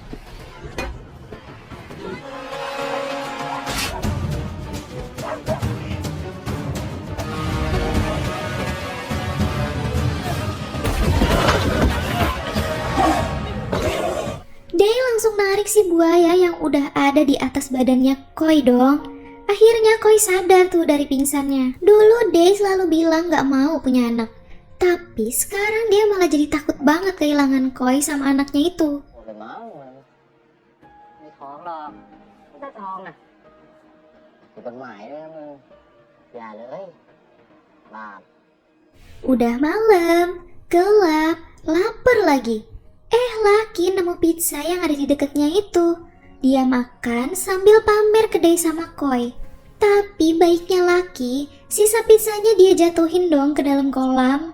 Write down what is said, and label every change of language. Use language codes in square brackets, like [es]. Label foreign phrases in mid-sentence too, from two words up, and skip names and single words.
[id] Day langsung narik si buaya yang udah ada di atas badannya Koi dong. Akhirnya Koi sadar tuh dari pingsannya. Dulu Day selalu bilang gak mau punya anak. Tapi sekarang dia malah jadi takut banget kehilangan Koi sama anaknya itu. [th] ไม่เมาไม่ท้องหรอกไม่ได้ท้องนะผิดกฎหมายด้วยนะมึงอย่าเลยบาป [id] Udah malam, gelap, lapar lagi. Laki nemu pizza yang ada di dekatnya itu. Dia makan sambil pamer ke Day sama Koi. Tapi baiknya Laki, sisa pizzanya dia jatuhin dong ke dalam kolam.